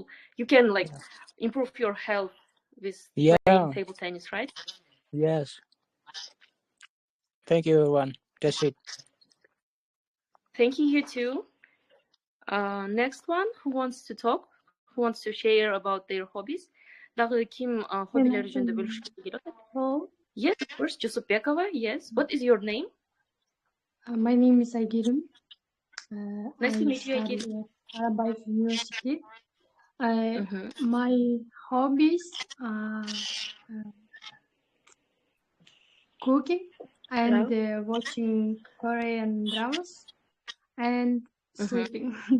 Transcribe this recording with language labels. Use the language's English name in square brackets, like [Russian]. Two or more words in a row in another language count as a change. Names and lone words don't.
[English] You can improve your health with playing table tennis, right? Yes. Thank you, everyone. That's it. Thank you too. Next one, who wants to talk? Who wants to share about their hobbies? [Kyrgyz] Дагы ким хоббилери жөнүндө бөлүшкү келет? [English] Yes, of course, Jusupekova. Yes. What is your name? My name is Aigirim. Nice to meet you, Aigirim. Hobbies University. My hobbies are cooking and watching Korean dramas and sleeping.